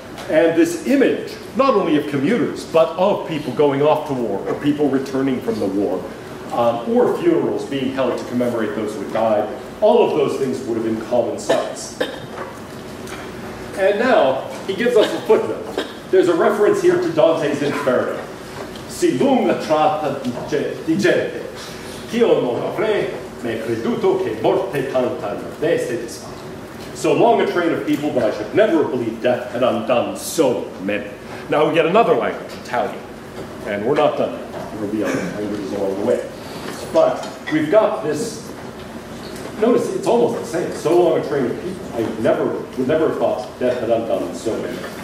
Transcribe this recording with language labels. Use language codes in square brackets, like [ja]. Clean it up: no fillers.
[en] And this image, not only of commuters, but of people going off to war, or people returning from the war, or funerals being held to commemorate those who had died. All of those things would have been common sights. And now, he gives us a footnote. There's a reference here to Dante's Inferno. [it] Si lunga tratta di gente, ch'io non avrei mai creduto che morte tanta ardesse disfatta. [en] So long a train of people, but I should never have believed death had undone so many. Now we get another language, Italian. And we're not done yet. There will be other languages along the way. But we've got this, notice it's almost the same. So long a train of people, I would never have thought death had undone so many.